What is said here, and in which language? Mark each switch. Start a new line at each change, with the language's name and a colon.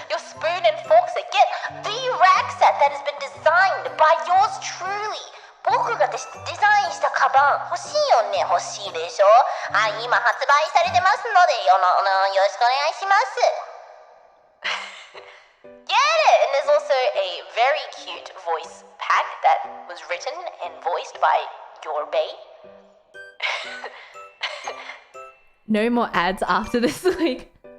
English: Your spoon and fork set, get the rack set that has been designed by yours truly.
Japanese: 僕がデザインしたカバン欲しいよね、欲しいでしょ。はい、今発売されてますのでよろしくお願いします。
English: Get it! And there's also a very cute voice pack that was written and voiced by your bae. No more ads after this week.